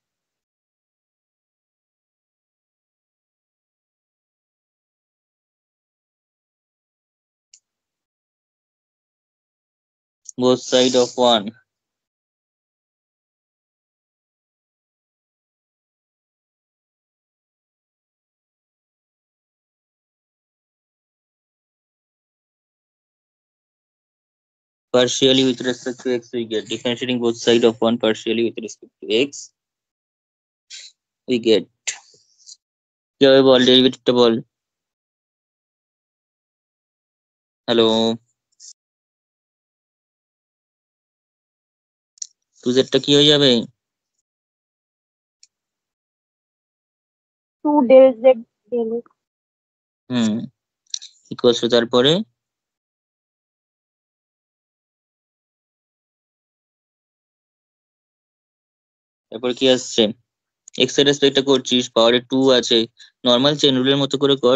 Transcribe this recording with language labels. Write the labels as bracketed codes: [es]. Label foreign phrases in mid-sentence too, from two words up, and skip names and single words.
[en] both side of 1, partially with respect to x, we get differentiating both side of 1 partially with respect to x, we get, [bn] কি হবে বল, ডেরিভেটিভটা বল। হ্যালো, 2z টা কি হয়ে যাবে? [en] 2 del z del x। [bn] হুম, [en] equals to, [bn] তারপরে তারপর কি আসছে, এক্স এর রেসপেক্টে করছিস, পাওয়ারে 2 আছে, [en] normal chain [bn] রুলের মতো করে কর।